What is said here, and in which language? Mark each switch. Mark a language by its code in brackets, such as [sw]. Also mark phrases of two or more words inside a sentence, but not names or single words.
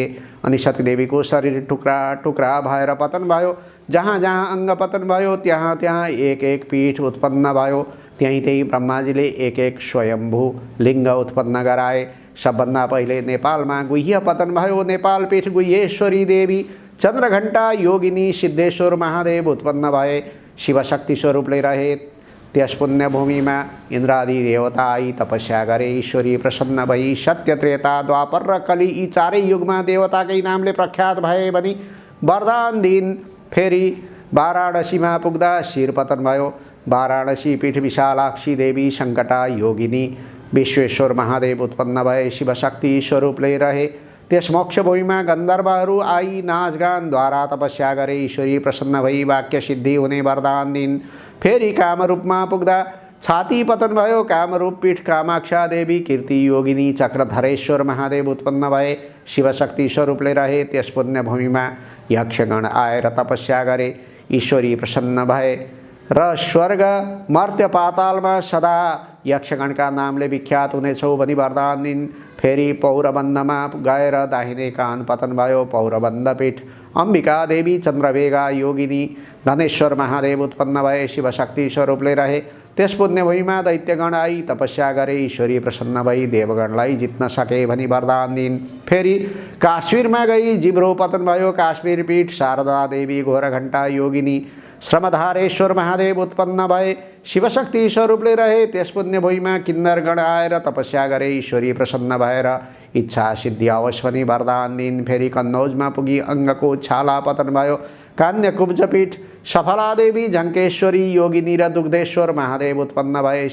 [ne] अनि सतीदेवीको शरीर टुक्रा टुक्रा भएर पतन भयो। जहाँ जहाँ अङ्ग पतन भयो त्यहाँ त्यहाँ एक एक पीठ उत्पन्न भयो। त्यहीँ त्यहीँ ब्रह्माजीले एक एक स्वयम्भू लिङ्ग उत्पन्न गराए। सबभन्दा पहिले नेपालमा गुह्य पतन भयो। नेपाल पीठ गुह्येश्वरी देवी चन्द्रघण्टा योगिनी सिद्धेश्वर महादेव उत्पन्न भए। शिवशक्ति स्वरूपले रहे। त्यस पुण्यभूमिमा इन्द्रादि देवता आई तपस्या गरे। ईश्वरी प्रसन्न भई सत्य त्रेता द्वापर र कली यी चारै युगमा देवताकै नामले प्रख्यात भए भनी वरदान दिन फेरि वाराणसीमा पुग्दा शिर पतन भयो। वाराणसी पीठ विशालाक्षी देवी सङ्कटा योगिनी विश्वेश्वर महादेव उत्पन्न भए। शिवशक्ति स्वरूपले रहे। त्यस मोक्षभूमिमा गन्धर्वहरू आई नाचगानद्वारा तपस्या गरे। ईश्वरी प्रसन्न भई वाक्य सिद्धि हुने वरदान दिन फेरि कामरूपमा पुग्दा छाती पतन भयो। कामरूप पीठ कामाक्षा देवी कीर्ति योगिनी चक्रधरेश्वर महादेव उत्पन्न भए। शिवशक्ति स्वरूपले रहे। त्यस पुण्यभूमिमा यक्षगण आएर तपस्या गरे। ईश्वरी प्रसन्न भए र स्वर्ग मर्त्य पातालमा सदा यक्षगणका नामले विख्यात हुनेछौ भनी वरदान दिन फेरि पौरबन्दमा गएर दाहिने कान पतन भयो। पौरबन्द पीठ अंबिका देवी चंद्रवेगा योगिनी धनेश्वर महादेव उत्पन्न भए शिवशक्ति स्वरूपले रहे। त्यस पुण्यभूमिमा दैत्यगण आई तपस्या गरे। ईश्वरी प्रसन्न भई देवगणलाई जित्न सके भनी वरदान दिइन्। फेरि काश्मीरमा गई जिब्रो पतन भयो। काश्मीर पीठ शारदा देवी घोरघण्टा योगिनी श्रमधारेश्वर महादेव उत्पन्न भए। शिवशक्ति स्वरूपले रहे। त्यस पुण्यभूमिमा किन्नरगण आएर तपस्या गरे। ईश्वरी प्रसन्न भएर इच्छा सिद्धि अवश्य भनी वरदान दिइन्। फेरि कन्नौजमा पुगी अङ्गको छाला पतन भयो। कान्य कुब्जपीठ सफला देवी झङ्केश्वरी योगिनी र दुग्धेश्वर महादेव उत्पन्न भए।